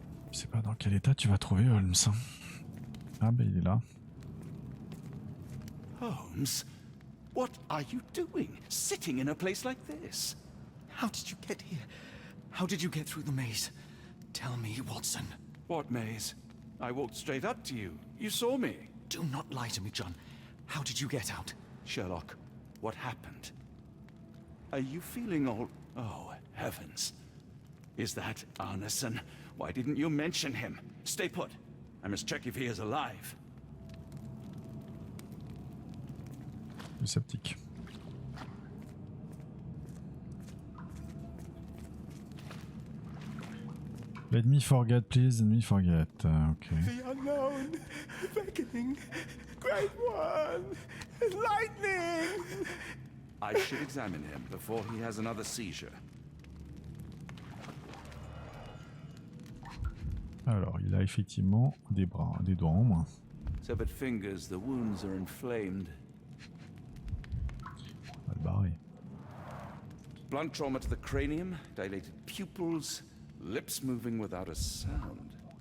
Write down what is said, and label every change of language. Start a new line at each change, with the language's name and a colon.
French: Je sais pas dans quel état tu vas trouver Holmes. Ah ben il est là.
English: Holmes, what are you doing, sitting in a place like this? How did you get here? How did you get through the maze? Tell me, Watson. What maze? I walked straight up to you. You saw me. Do not lie to me, John. How did you get out? Sherlock, what happened? Are you feeling all... Oh, heavens. Is that Arneson? Why didn't you mention him? Stay put. I must check if he is alive.
French: Le sceptique.
English: Let me forget, please. Let me forget. Okay. The unknown, beckoning, great one, lightning. I should examine him before he has another seizure.
French: Alors, il a effectivement des bras, des doigts en moins.
English: Severed fingers, the wounds are inflamed.
French: On va le barrer.
English: Blunt trauma to the cranium, dilated pupils, lips moving without a sound.